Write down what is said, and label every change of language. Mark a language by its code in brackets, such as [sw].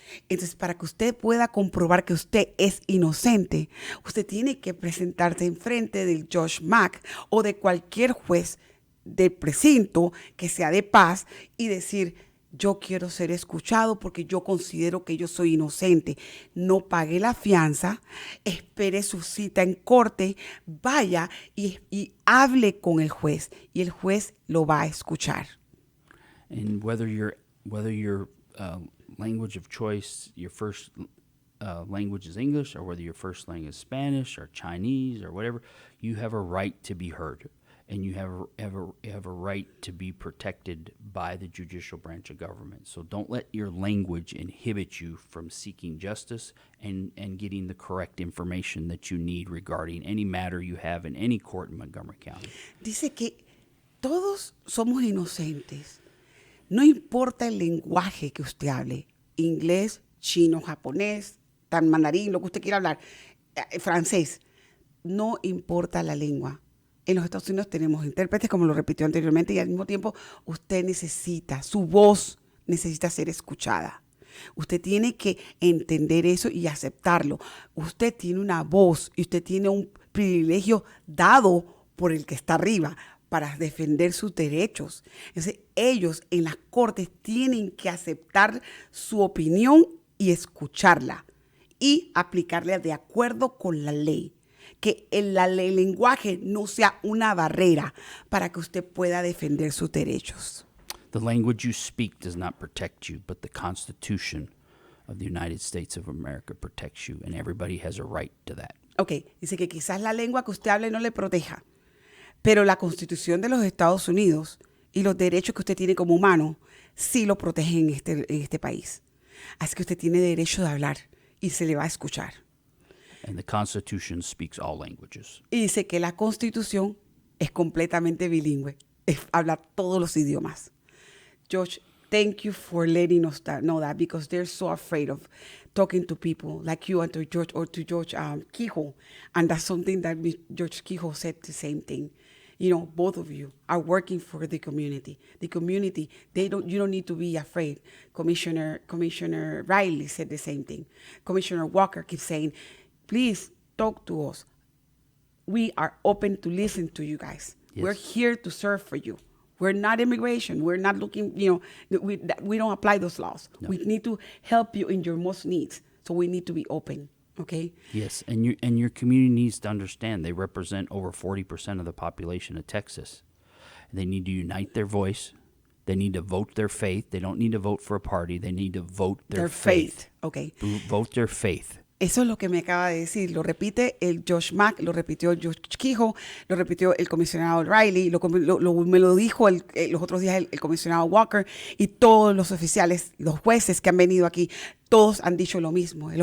[es] Entonces, para que usted pueda comprobar que usted es inocente, usted tiene que presentarse enfrente del Josh Mack o de cualquier juez del precinto que sea de paz y decir, yo quiero ser escuchado porque yo considero que yo soy inocente. No pague la fianza, espere su cita en corte, vaya y hable con el juez y el juez lo va a escuchar. [en] And whether your language of choice, your first language is English, or whether your first language is Spanish or Chinese or whatever, you have a right to be heard. And you have a right to be protected by the judicial branch of government. So don't let your language inhibit you from seeking justice and getting the correct information that you need regarding any matter you have in any court in Montgomery County. [es] Dice que todos somos inocentes. No importa el lenguaje que usted hable, inglés, chino, japonés, mandarín, lo que usted quiera hablar, francés, no importa la lengua. En los Estados Unidos tenemos intérpretes, como lo repitió anteriormente, y al mismo tiempo usted necesita, su voz necesita ser escuchada. Usted tiene que entender eso y aceptarlo. Usted tiene una voz y usted tiene un privilegio dado por el que está arriba para defender sus derechos. Entonces, ellos en las cortes tienen que aceptar su opinión y escucharla y aplicarla de acuerdo con la ley. Que el lenguaje no sea una barrera para que usted pueda defender sus derechos. [en] The language you speak does not protect you, but the Constitution of the United States of America protects you, and everybody has a right to that. [es] Ok, dice que quizás la lengua que usted hable no le proteja, pero la Constitución de los Estados Unidos y los derechos que usted tiene como humano sí lo protegen en este país. Así que usted tiene derecho de hablar y se le va a escuchar. [en] And the Constitution speaks all languages. [es] Y dice que la Constitución es completamente bilingüe, habla todos los idiomas. [en] George, thank you for letting us know that, because they're so afraid of talking to people like you and to George, or to George Quijo. And that's something that George Quijo said the same thing. You know, both of you are working for the community. The community, you don't need to be afraid. Commissioner Riley said the same thing. Commissioner Walker keeps saying, please talk to us. We are open to listen to you guys. Yes. We're here to serve for you. We're not immigration. We're not looking, we don't apply those laws. No. We need to help you in your most needs. So we need to be open, okay? Yes, and your community needs to understand they represent over 40% of the population of Texas. They need to unite their voice. They need to vote their faith. They don't need to vote for a party. They need to vote their faith. Okay. Vote their faith. [es] Eso es lo que me acaba de decir. Lo repite el Josh Mack, lo repitió el George Quijo, lo repitió el comisionado Riley, me lo dijo los otros días el comisionado Walker, y todos los oficiales, los jueces que han venido aquí, todos han dicho lo mismo.